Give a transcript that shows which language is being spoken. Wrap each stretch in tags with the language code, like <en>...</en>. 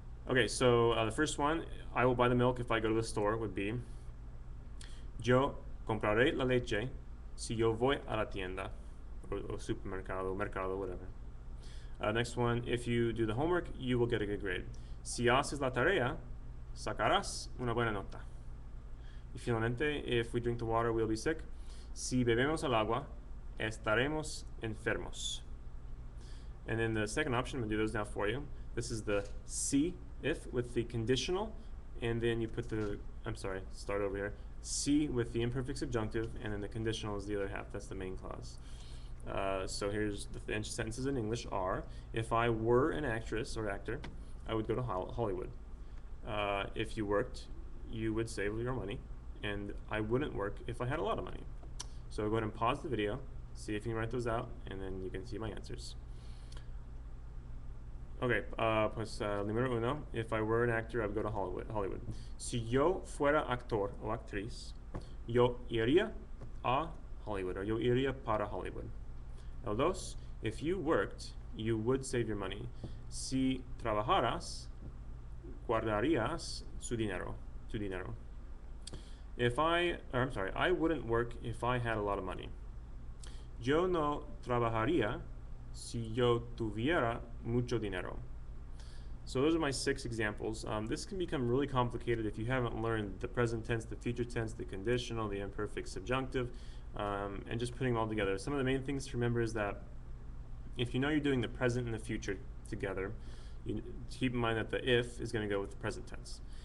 <en>Okay, so the first one, I will buy the milk if I go to the store, would be</en> <es>yo compraré la leche si yo voy a la tienda,</es> <en>or supermercado, mercado, whatever. Next one, if you do the homework, you will get a good grade.</en> <es>Si haces la tarea, sacarás una buena nota. Y finalmente,</es> <en>if we drink the water, we'll be sick.</en> <es>Si bebemos el agua, estaremos enfermos.</es> <en>And then the second option, I'm going to do those now for you. This is the si, if, with the conditional, and then you put start over here. Si with the imperfect subjunctive, and then the conditional is the other half. That's the main clause. So here's the sentences in English are, if I were an actress or actor, I would go to Hollywood. If you worked, you would save your money, and I wouldn't work if I had a lot of money. So go ahead and pause the video, see if you can write those out, and then you can see my answers. Okay,</en> <es>pues número</es> <en>1, if I were an actor, I would go to Hollywood.</en> <es>Si yo fuera actor o actriz, yo iría a Hollywood, or yo iría para Hollywood. El 2,</es> <en>If you worked, you would save your money.</en> <es>Si trabajaras, guardarías su dinero, tu dinero.</es> <en>I wouldn't work if I had a lot of money.</en> <es>Yo no trabajaría si yo tuviera mucho dinero.</es> <en>So those are my 6 examples. This can become really complicated if you haven't learned the present tense, the future tense, the conditional, the imperfect subjunctive, and just putting them all together. Some of the main things to remember is that if you know you're doing the present and the future together, you keep in mind that the if is going to go with the present tense.</en>